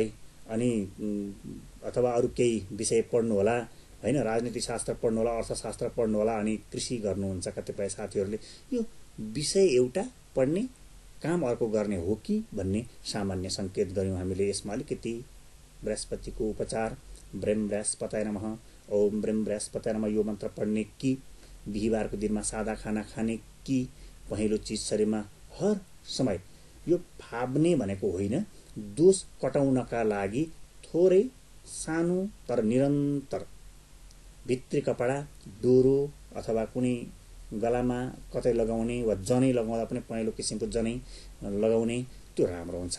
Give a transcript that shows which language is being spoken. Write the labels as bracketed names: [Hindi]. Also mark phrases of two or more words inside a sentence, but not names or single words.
[Nepali] अनि अथवा अरू केही विषय पढ्नु होला, हैन, राजनीति शास्त्र पढ्नु होला, अर्थशास्त्र पढ्नु होला, अनि कृषि गर्नुहुन्छ कतिपय साथीहरूले। यो विषय एउटा पढ्ने, काम अर्को गर्ने हो कि भन्ने सामान्य संकेत गर्यौं हामीले। यसमा अलिकति बृहस्पतिको उपचार, [Sanskrit] ब्रह्म बृहस्पतये नमः, ओम ब्रह्म बृहस्पतये नमः [Nepali] यो मन्त्र पढ्ने कि बिहीबारको दिनमा सादा खाना खाने कि पहेँलो चिज शरीरमा हर समय यो फाब्ने भनेको होइन, दोष कटाउनका लागि थोरै सानो तर निरन्तर भित्री कपडा, डोरो अथवा कुनै गलामा कतै लगाउने वा जनै लगाउँदा पनि पहेँलो किसिमको जनै लगाउने त्यो राम्रो हुन्छ।